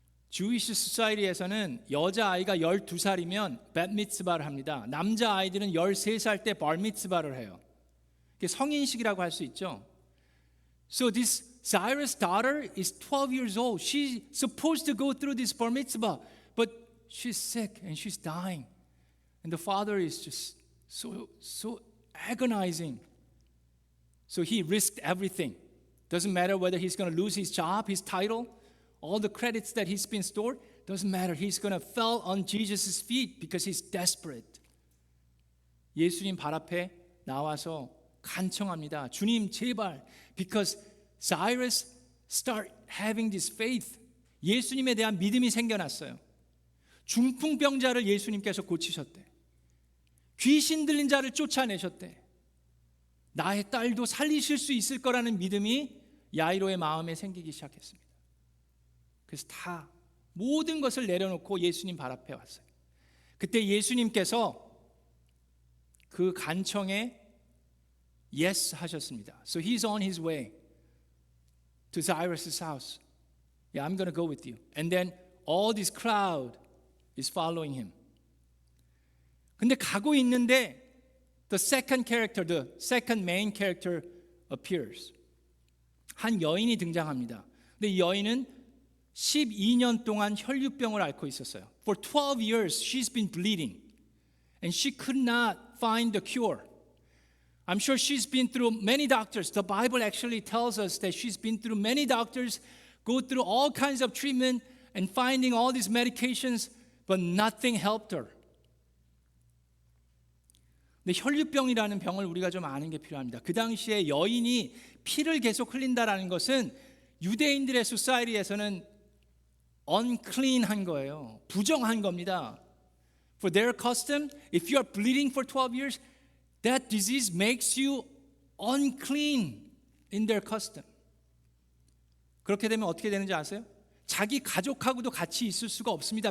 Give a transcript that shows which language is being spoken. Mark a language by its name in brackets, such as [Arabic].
[English] Jewish society [Korean] 에서는 여자아이가 12살이면 벳미츠바를 합니다. 남자아이들은 13살 때 발미츠바를 해요. 이게 성인식이라고 할 수 있죠. [English] So this Cyrus' daughter is 12 years old. She's supposed to go through this bar mitzvah, but she's sick and she's dying. And the father is just so agonizing. So he risked everything. Doesn't matter whether he's going to lose his job, his title, all the credits that he's been stored. Doesn't matter. He's going to fall on Jesus' feet because he's desperate. [Korean] 예수님 발 앞에 나와서 간청합니다. 주님 제발. [English] Because Cyrus start having this faith. [Korean] 예수님에 대한 믿음이 생겨났어요. 중풍병자를 예수님께서 고치셨대. 귀신 들린 자를 쫓아내셨대. 나의 딸도 살리실 수 있을 거라는 믿음이 야이로의 마음에 생기기 시작했습니다. 그래서 다 모든 것을 내려놓고 예수님 발 앞에 왔어요. 그때 예수님께서 그 간청에 yes 하셨습니다. [English] So he's on his way to Cyrus' house. Yeah, I'm going to go with you. And then all this crowd is following him. [Korean] 근데 가고 있는데 [English] the second main character appears. [Korean] 한 여인이 등장합니다. 근데 이 여인은 12년 동안 혈류병을 앓고 있었어요. [English] For 12 years she's been bleeding and she could not find the cure. I'm sure she's been through many doctors. The Bible actually tells us that she's been through many doctors, go through all kinds of treatment and finding all these medications, but nothing helped her. [Korean] 근데 혈류병이라는 병을 우리가 좀 아는 게 필요합니다. 그 당시에 여인이 피를 계속 흘린다라는 것은 유대인들의 소사이티에서는 unclean한 거예요. 부정한 겁니다. [English] For their custom, if you are bleeding for 12 years, that disease makes you unclean in their custom. [Korean] 그렇게 되면 어떻게 되는지 아세요? 자기 가족하고도 같이 있을 수가 없습니다.